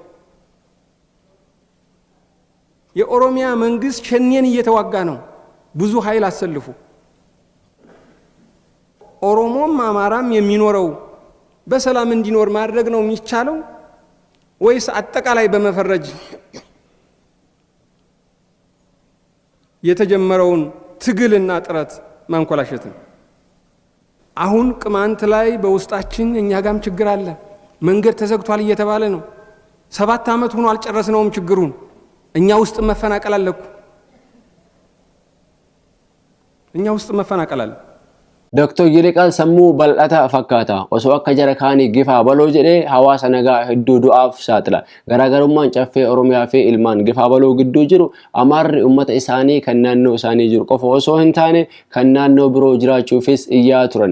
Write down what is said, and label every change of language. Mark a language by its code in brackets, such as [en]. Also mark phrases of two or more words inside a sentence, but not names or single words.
[am] የኦሮሚያ መንግስት ሸኔን እየተዋጋ ነው። ብዙ ኃይል አሰልፉ። ኦሮሞም አማራም የሚኖረው በሰላም እንዲኖር ማድረግ ነው የሚቻለው ወይስ አጠቃላይ በመፈረጅ የተጀመረውን ትግልና ጥረት ማንኮላሸት ነው? አሁን ቅማንት ላይ በውስጣችን እኛ ጋም ችግር አለ። መንገድ ተዘግቷል እየተባለ ነው። 7 ዓመት ሆኖ አልጨረስነውም ችግሩን። እኛ ውስጥ መፈናቀል አለኩ። እኛ ውስጥ መፈናቀል አለ። [om] Dr. Yiriqaan sammuu bal'ataa fakkaata. Osoo akka jara kaanii gifaa baloo jedhee hawaasa nagaa hedduu du'aaf saaxila. Garaagarummaan caffee Oromiyaa fi ilmaan gifaa baloo gidduu jiru amaarri uummata isaanii kan naannoo isaanii jiru qofa osoo hin taane kan naannoo biroo jiraachuufis iyyaa turan.